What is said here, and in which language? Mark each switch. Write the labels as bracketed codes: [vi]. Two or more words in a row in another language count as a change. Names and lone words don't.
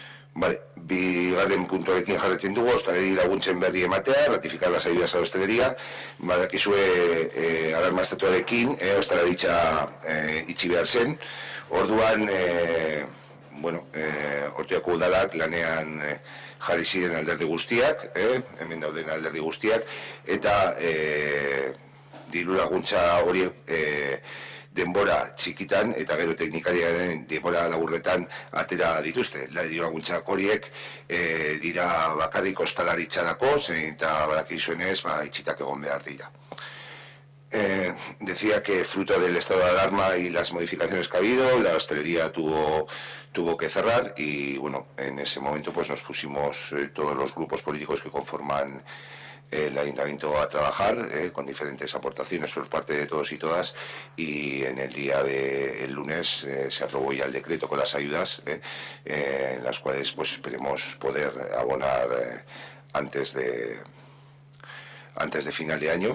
[eu] Vale, bigarren puntuarekin jarretzen dugu, hostaleria laguntzen berri ematea, [es] ratificar las ayudas a la hostelería, [eu] badakizue alarma estatuarekin, hostalaritza itxi behar zen, orduan, Ortuellako udalak lanean jarri ziren alderdi guztiak, hemen dauden alderdi guztiak, eta diru laguntza horiek denbora txikitan eta gero teknikariaren denbora laburretan atera dituzte. Diru laguntzak horiek dira bakarrik ostalaritzarako, eta badakizuenez itxitak egon behar dira. [es] Decía que fruto del estado de alarma y las modificaciones que ha habido, la hostelería tuvo que cerrar y bueno, en ese momento pues nos pusimos todos los grupos políticos que conforman el ayuntamiento a trabajar con diferentes aportaciones por parte de todos y todas, y en el día del lunes se aprobó ya el decreto con las ayudas, en las cuales pues esperemos poder abonar antes de final de año.